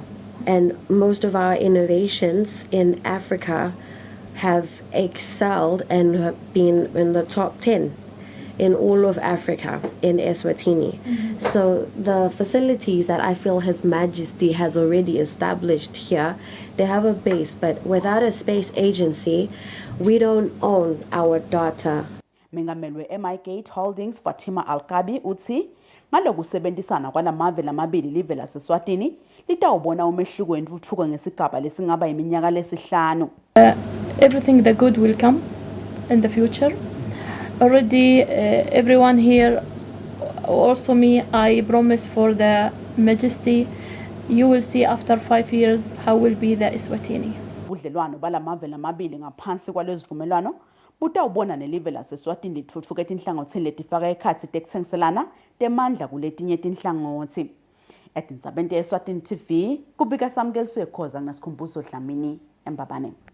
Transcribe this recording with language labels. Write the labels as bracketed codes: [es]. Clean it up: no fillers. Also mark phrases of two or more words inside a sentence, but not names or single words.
[en] And most of our innovations in Africa have excelled and have been in the top 10 in all of Africa in Eswatini. So the facilities that I feel His Majesty has already established here, they have a base, but without a space agency, we don't own our data. [ss] Mengameli we-MI-Gate Holdings Fatima Alkabi uthi ngalokusebenzisana kwalamave lamabili live laseSwatini litawubona umehluko wentuthuko ngesigaba lesingaba yiminyaka lesihlanu. [en] Everything the good will come in the future. Already everyone here, also me, I promise for the Majesty, you will see after 5 years how will be the Eswatini. [ss] Ubudlelwano balamave lamabili ngaphansi kwalezivumelwano butawubona nelive laseSwatini litfutfuka etinhlangothini letifaka ekhatsi tekutsengiselana temandla kuletinye tinhlangothi. Etindzabeni te-Eswatini TV kubika Samkeliswe Khoza ngasikhumbuzo Dlamini eMbabane.